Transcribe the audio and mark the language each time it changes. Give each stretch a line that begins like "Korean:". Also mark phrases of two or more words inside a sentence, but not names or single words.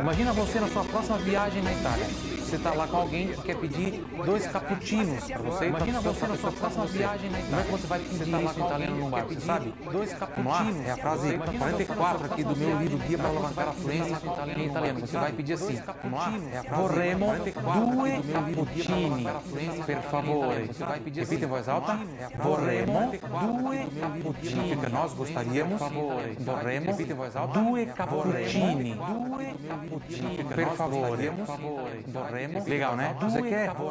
Portuguese: Imagina você na sua próxima viagem na Itália. Você está lá com alguém que quer pedir 2 cappuccinos para você. Imagina você na sua próxima viagem na Itália. Como é que você vai pedir isso em italiano num bar? Você sabe? 2 cappuccinos. É a frase 44 aqui do meu livro Guia para Alavancar a Fluência em italiano. Você vai pedir assim.
Italian: Vorremmo 2 cappuccini, per favore.
Portuguese: Você vai pedir assim. Repita em voz alta.
Italian: Vorremmo 2 cappuccini.
Portuguese: Fica nós gostaríamos.
Italian: Vorremmo 2 cappuccini. Per favore.
Portuguese: Legal, né? Você quer